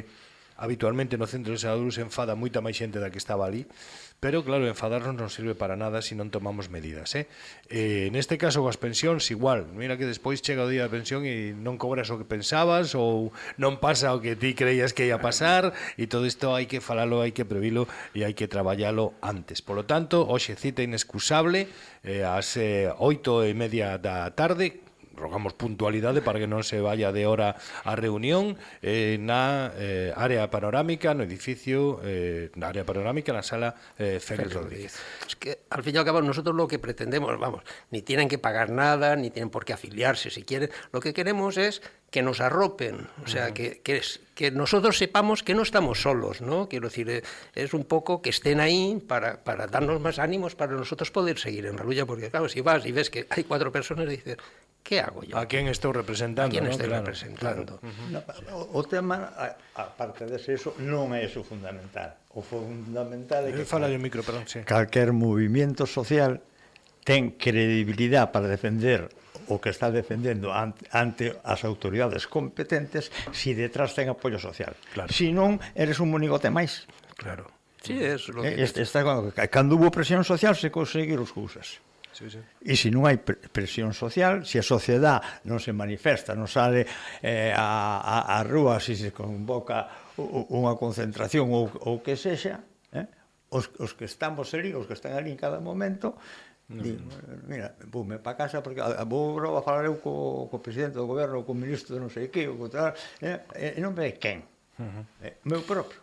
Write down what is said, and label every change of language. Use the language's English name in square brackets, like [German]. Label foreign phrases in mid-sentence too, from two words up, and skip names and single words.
[Galician] habitualmente no centro de saúde se enfada moita máis xente da que estaba ali, pero claro, enfadarnos non sirve para nada se non tomamos medidas, neste caso coas pensións igual, mira que despois chega o día da pensión e non cobras o que pensabas ou non pasa o que ti creías que ia pasar, e todo isto hai que falalo, hai que previlo e hai que traballalo antes. [Spanish] Por lo tanto, [Galician] hoxe cita inexcusable ás 8:30 da tarde. Rogamos puntualidade para que non se vaya de hora a reunión na área panorámica, no edificio, na área panorámica, na sala Félix Rodríguez. [Spanish] Es que al fin y al cabo nosotros lo que pretendemos, vamos, ni tienen que pagar nada, ni tienen por qué afiliarse si quieren, lo que queremos es que nos arropen, o sea, que nosotros sepamos que no estamos solos, ¿no? Quiero decir, es un poco que estén ahí para darnos más ánimos para nosotros poder seguir en la lucha, porque claro, si vas y ves que hay 4 personas y dices, ¿qué hago yo? [Galician] ¿A quién estou representando? [Spanish] ¿A quién ¿no? estoy Claro, representando? Claro. [Galician] O tema, aparte de eso, non é eso fundamental. O fundamental é que fala de micro, perdón, sí. Calquer movimento social ten credibilidade para defender o que está defendendo ante as autoridades competentes si detrás ten apoio social. [Spanish] Claro. [Galician] Si non, eres un monigote máis. [Spanish] Claro. Sí, es lo que... [Galician] Cando hubo presión social se conseguiron as cousas. [Spanish] Sí, sí. [Galician] E se non hai presión social, se a sociedade non se manifesta, non sale a rúa, se se convoca unha concentración ou que sexa, os que estamos ali, os que están ali en cada momento, digo, mira, voume para casa porque vou a falar eu co presidente do goberno, co ministro de non sei que, e non me de quen, meu propio.